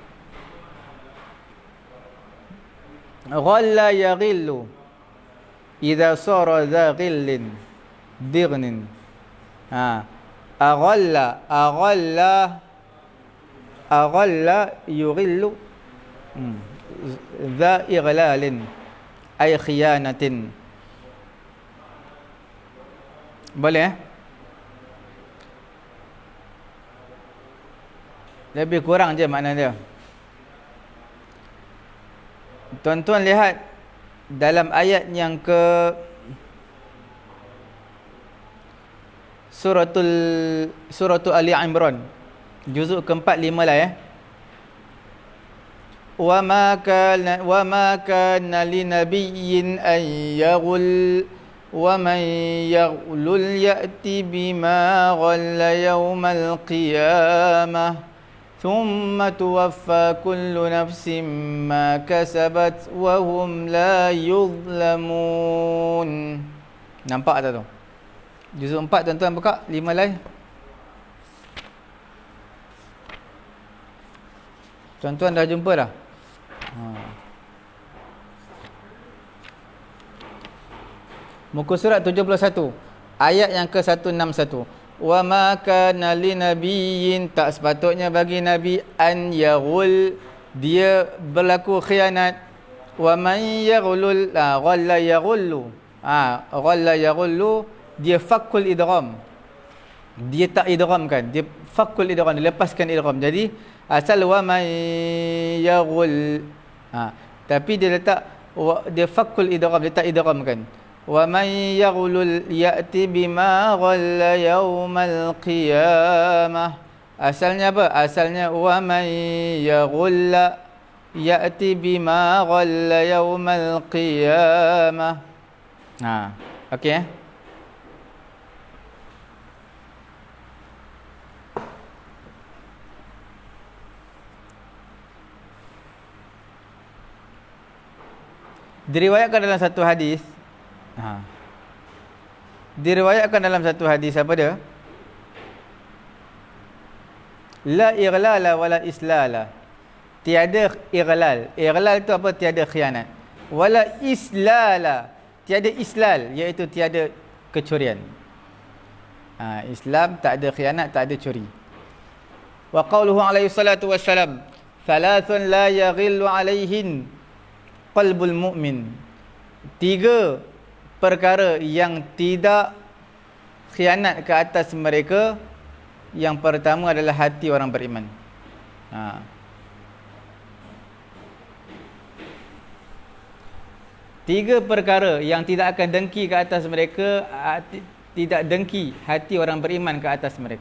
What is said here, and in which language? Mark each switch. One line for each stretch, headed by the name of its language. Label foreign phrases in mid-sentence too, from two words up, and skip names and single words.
Arabic: غل يغل إذا صار ذا غل ضغن. أغل يغل ذا إغلال أي خيانة.
Malay: Boleh lebih kurang je makna dia. Tuan-tuan lihat dalam ayat yang ke Suratul Ali Imran, juzuk keempat 5 lah ya.
Arabic: وما كان لنبي أن يغل ومن يغلل يأت بما غل يوم القيامة ثم توفى كل نفس ما كسبت وهم لا يظلمون.
Malay: Nampak tak tu? Juzuk 4 tuan-tuan buka 5 lagi. Tuan-tuan dah jumpa dah? Muka surat 71 ayat yang ke 161.
Arabic: وما كان لنبي,
Malay: tak sepatutnya bagi nabi,
Arabic: أن يغل,
Malay: dia berlaku khianat.
Arabic: ومن يغلل غل يغل غل يغل,
Malay: dia
Arabic: فك الإدغام,
Malay: dia tak idghamkan, dia
Arabic: فك الإدغام,
Malay: dia lepaskan idgham. Jadi asal
Arabic: ومن يغل,
Malay: tapi dia letak dia
Arabic: فك الإدغام,
Malay: dia tak idghamkan.
Arabic: ومن يغلل يأت بما غل يوم القيامة.
Malay: Asalnya apa?
Arabic: Asalnya ومن يغل يأت بما غل يوم القيامة.
Malay: Okey. Diriwayatkan dalam satu hadis, diriwayatkan dalam satu hadis apa dia?
Arabic: لا إغلال ولا إسلال.
Malay: Tiada ighlal. Ighlal itu apa? Tiada khianat.
Arabic: ولا إسلال.
Malay: Tiada islal, iaitu tiada kecurian. Islam tak ada khianat, tak ada curi.
Arabic: وقوله عليه الصلاة والسلام ثلاث لا يغل عليهن قلب المؤمن.
Malay: 3 perkara yang tidak khianat ke atas mereka. Yang pertama adalah hati orang beriman. 3 perkara yang tidak akan dengki ke atas mereka, tidak dengki hati orang beriman ke atas mereka.